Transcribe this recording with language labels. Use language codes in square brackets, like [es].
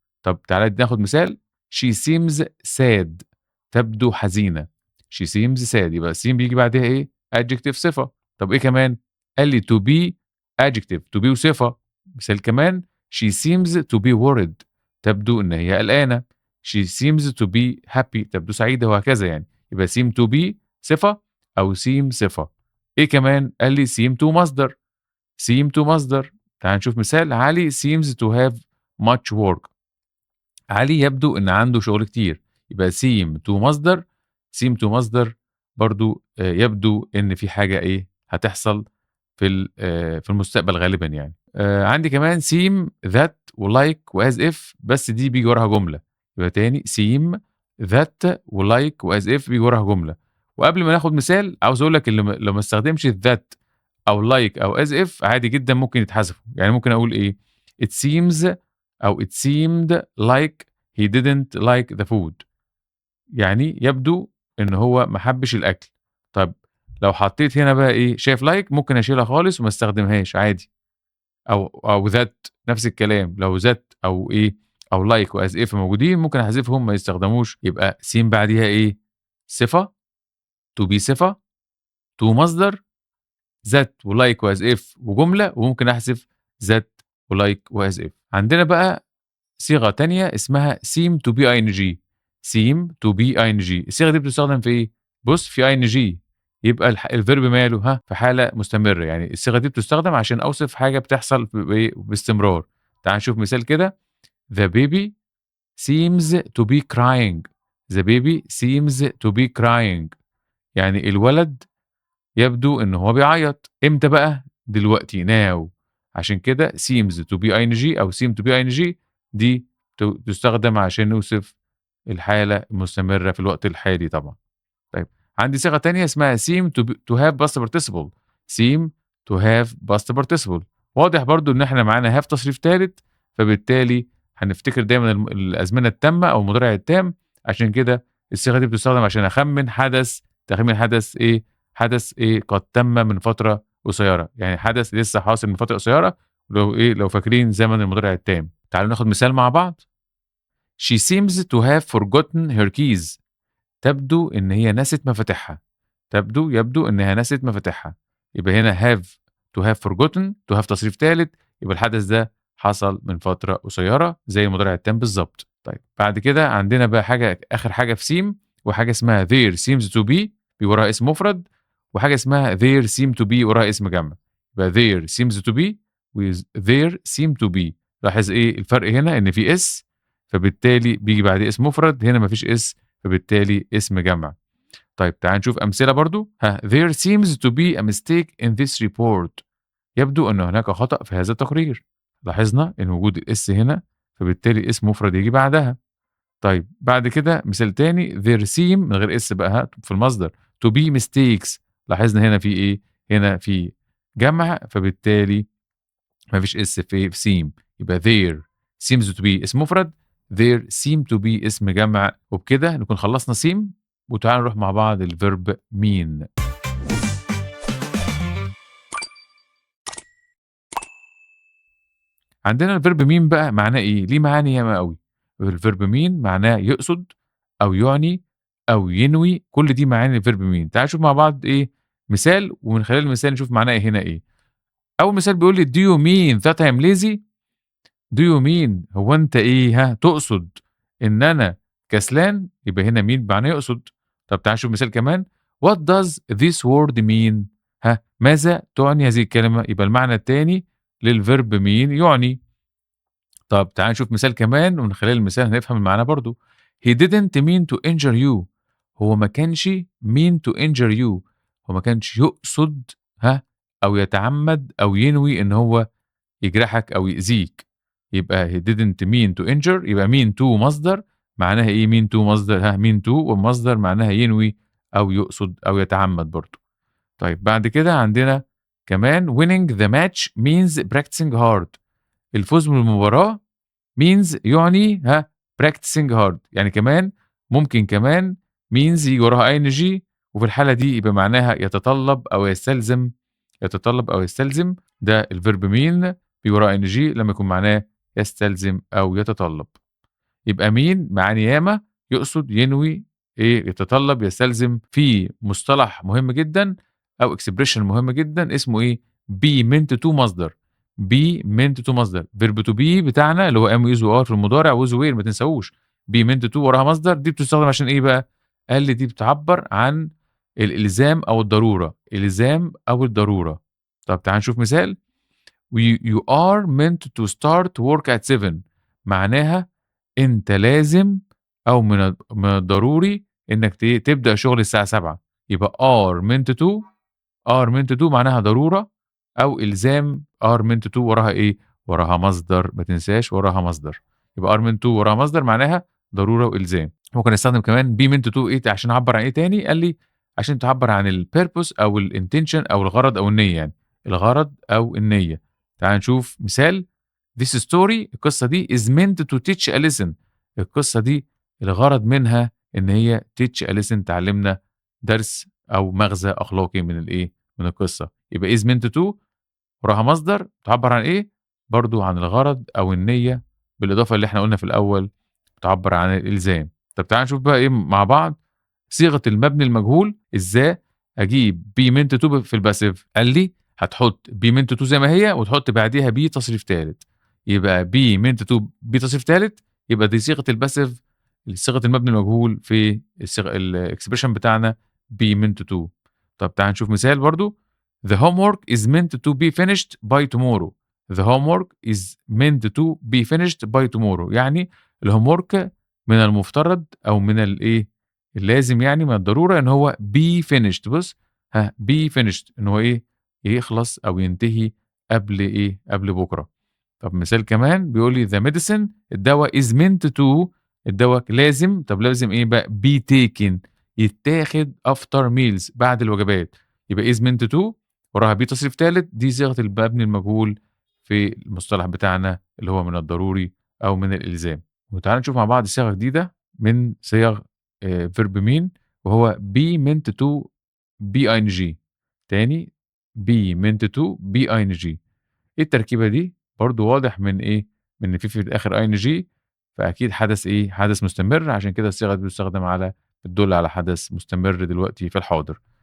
[ar] طب تعالَ ناخد مثال [en] she seems sad [ar] تبدو حزينة. [en] she seems sad [ar] يبقى seem بييجي بعدها إيه؟ adjective صفة. طب إيه كمان؟ قال لي to be adjective to be وصفة. مثال كمان [en] she seems to be worried [ar] تبدو إن هي قلقانة. [en] she seems to be happy [ar] تبدو سعيدة وهكذا يعني. يبقى seem to be صفة أو seem صفة. إيه كمان؟ قال لي seem to مصدر. [en] seem to مصدر. [ar] تعال نشوف مثال [en] علي seems to have much work. [ar] علي يبدو إن عنده شغل كتير. يبقى seem to مصدر. seem to مصدر برضه يبدو إن في حاجة إيه هتحصل في المستقبل غالبًا يعني. عندي كمان seem that وlike وas if بس دي بييجي وراها جملة. يبقى تاني seem that وlike وas if بييجي وراها جملة. وقبل ما ناخد مثال عاوز أقول لك اللي لو ما استخدمش that أو like أو as if عادي جدًا ممكن يتحذفوا. يعني ممكن أقول إيه [en] it seems أو it seemed like he didn't like the food. [ar] يعني يبدو إن هو ما حبّش الأكل. طب لو حطيت هنا بقى إيه، شايف like ممكن أشيلها خالص وما استخدمهاش عادي. أو that نفس الكلام، لو that أو إيه، أو like وas if موجودين ممكن أحذفهم ما يستخدموش. يبقى سين بعديها إيه، صفة to be صفة to مصدر that وlike وas if وجملة، وممكن أحذف that وlike وas if. عندنا بقى صيغة تانية اسمها seem to be ing. seem to be ing الصيغة دي بتستخدم في إيه؟ بُص في ing يبقى الverb ماله في حالة مستمرة. يعني الصيغة دي بتستخدم عشان أوصف حاجة بتحصل بإيه، باستمرار. تعال نشوف مثال كده [en] the baby seems to be crying. the baby seems to be crying [ar] يعني الولد يبدو إن هو بيعيّط. إمتى بقى؟ دلوقتي now. عشان كده seems to be ing أو seem to be ing دي تُستخدم عشان نوصف الحالة المستمرة في الوقت الحالي طبعًا. طيب عندي صيغة تانية اسمها seem to have past participle. seem [en] to have past participle. [ar] واضح برضه إن إحنا معانا have تصريف تالت، فبالتالي هنفتكر دايمًا الأزمنة التامة أو المضارع التام، عشان كده الصيغة دي بتستخدم عشان أخمّن حدث، تخمين حدث إيه، حدث إيه قد تم من فترة قصيرة، يعني حدث لسه حاصل من فترة قصيرة لو فاكرين زمن المضارع التام. تعالوا ناخد مثال مع بعض. [en] She seems to have forgotten her keys. [ar] تبدو إن هي نسيت مفاتيحها. يبدو إنها نسيت مفاتيحها. يبقى هنا have to have forgotten to have تصريف تالت، يبقى الحدث ده حصل من فترة قصيرة زي المضارع التام بالضبط. طيب بعد كده عندنا بقى حاجة آخر حاجة في seem، وحاجة اسمها there seems to be وراها اسم مفرد، وحاجة اسمها there seem to be وراها اسم جمع. [en] يبقى there seems to be with there seem to be. [ar] لاحظ إيه الفرق هنا؟ إن في اس، فبالتالي بييجي بعديه اسم مفرد، هنا ما فيش اس، فبالتالي اسم جمع. طيب تعالَ نشوف أمثلة برضه. [en] There seems to be a mistake in this report. [ar] يبدو أن هناك خطأ في هذا التقرير. لاحظنا إن وجود الS هنا، فبالتالي اسم مفرد ييجي بعدها. طيب بعد كده مثال تاني there seem من غير S بقى في المصدر [en] to be mistakes. [ar] لاحظنا هنا في إيه؟ هنا في جمع، فبالتالي ما فيش S في seem. يبقى there seems to be اسم مفرد، there seem to be اسم جمع، وبكده نكون خلصنا seem. وتعالوا نروح مع بعض الverb mean. عندنا الverb mean بقى معناه إيه؟ ليه معاني ياما أوي. الverb mean معناه يقصد أو يعني أو ينوي، كل دي معاني الverb mean. تعالوا نشوف مع بعض إيه مثال، ومن خلال المثال نشوف معناه هنا إيه. أول مثال بيقول لي [en] do you mean that I am lazy؟ [ar] do you mean هو أنت إيه تقصد إن أنا كسلان؟ يبقى هنا mean بمعنى يقصد. طب تعالَ نشوف مثال كمان. [en] What does this word mean؟ [ar] ماذا تعني هذه الكلمة؟ يبقى المعنى التاني للverb mean يعني. طب تعالَ نشوف مثال كمان، ومن خلال المثال هنفهم المعنى برضه. [en] He didn't mean to injure you. [ar] هو ما كانش [en] mean to injure you. [ar] هو ما كانش يقصد أو يتعمد أو ينوي إن هو يجرحك أو يأذيك. يبقى [en] he didn't mean to injure، [ar] يبقى mean to مصدر معناها إيه mean to مصدر mean to والمصدر معناها ينوي أو يقصد أو يتعمد برضه. طيب بعد كده عندنا كمان [en] winning the match means practicing hard. [ar] الفوز بالمباراة means يعني [en] practicing hard، [ar] يعني كمان ممكن كمان means ييجي وراها ing، وفي الحالة دي يبقى معناها يتطلب أو يستلزم. يتطلب أو يستلزم ده الverb mean بيجي وراه ing لما يكون معناه يستلزم أو يتطلب. يبقى mean معاني ياما، يقصد، ينوي، يتطلب، يستلزم. في مصطلح مهم جدًا أو expression مهم جدًا اسمه be meant to مصدر. [en] be meant to مصدر. [ar] verb to be بتاعنا اللي هو am is و are في المضارع was were ما تنساهوش. be meant to وراها مصدر، دي بتستخدم عشان إيه بقى؟ قال لي دي بتعبّر عن الإلزام أو الضرورة. إلزام أو الضرورة. طب تعالَ نشوف مثال. [en] you are meant to start work at 7. [ar] معناها أنت لازم أو من الضروري إنك تبدأ شغل الساعة 7. يبقى are meant to معناها ضرورة أو إلزام. are meant to وراها وراها مصدر، ما تنساش وراها مصدر. يبقى are meant to وراها مصدر معناها ضرورة وإلزام. ممكن أستخدم كمان be meant to عشان أعبّر عن تاني؟ قال لي عشان تعبّر عن الpurpose أو الintention أو الغرض أو النية يعني. الغرض أو النية. تعالَ نشوف مثال. [en] This story [ar] القصة دي [en] is meant to teach a lesson. [ar] القصة دي الغرض منها إن هي [en] teach a lesson [ar] تعلّمنا درس أو مغزى أخلاقي من القصة. يبقى is meant to وراها مصدر تعبّر عن برضه عن الغرض أو النية، بالإضافة اللي إحنا قُلنا في الأول بتعبّر عن الإلزام. طب تعالَ نشوف بقى مع بعض صيغة المبني المجهول إزاي أجيب be meant to في الpassive. قال لي هتحط be meant to زي ما هي وتحط بعديها be تصريف تالت. يبقى be meant to be تصريف تالت، يبقى دي صيغة الpassive، صيغة المبني المجهول في الexpression بتاعنا be meant to. طب تعالَ نشوف مثال برضه. [en] The homework is meant to be finished by tomorrow. The homework is meant to be finished by tomorrow. [ar] يعني الhomework من المفترض أو من اللازم يعني من الضرورة إن هو be finished. بُص be finished إن هو يخلص أو ينتهي قبل بُكرة. طب مثال كمان بيقول لي [en] the medicine [ar] الدوا is meant to الدوا لازم. طب لازم بقى be taken يتاخد [en] after meals [ar] بعد الوجبات. يبقى is meant to وراها be تصريف تالت، دي صيغة المبني المجهول في المصطلح بتاعنا اللي هو من الضروري أو من الإلزام. وتعالَ نشوف مع بعض صيغة جديدة من صيغ verb mean وهو be meant to be ing. تاني [en] be meant to be ing. [ar] إيه التركيبة دي؟ برضه واضح من إيه، من إن في الآخر ing، فأكيد حدث إيه، حدث مستمر، عشان كده الصيغة دي بتستخدم بتدل على حدث مستمر دلوقتي في الحاضر.